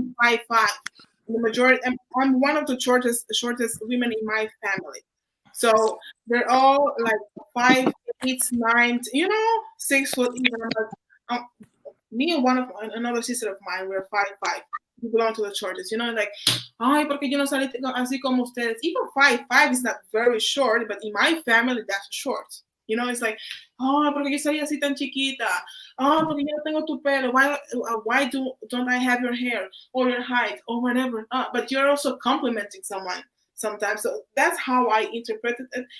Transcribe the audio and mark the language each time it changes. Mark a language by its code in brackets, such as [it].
[en] am 5'5". The majority, I'm one of the shortest women in my family. So they're all like 5'8", 9, 6 foot even. I'm like, me and another sister of mine, we're 5'5". We belong to the shortest. [es] Like, ay, porque yo no salí así como ustedes. [en] Even 5'5" is not very short, but in my family, that's short. It's like, [es] oh, porque yo salí así tan chiquita. Oh, porque yo no tengo tu pelo. [en] Why don't I have your hair or your height or whatever? But you're also complimenting someone sometimes. So that's how I interpreted it.